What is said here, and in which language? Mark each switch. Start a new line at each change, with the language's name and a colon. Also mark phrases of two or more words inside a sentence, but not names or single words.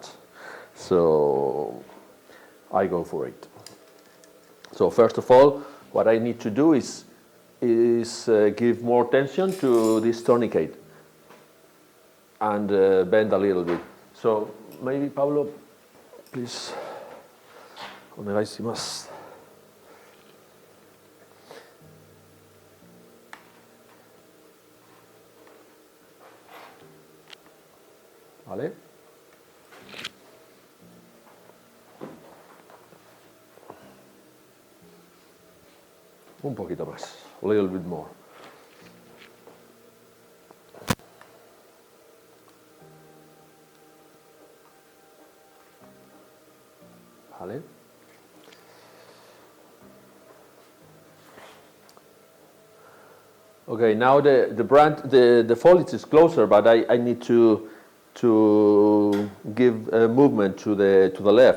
English: So I go for it. So first of all, what I need to do is give more tension to this tourniquet and bend a little bit. So maybe Pablo, please.
Japanese: お願いします。¿Vale?
Spanish: Un poquito más,
English: a little bit more.
Spanish: ¿Vale?
English: Okay, now the foliage is closer, but I need to give a movement to the left.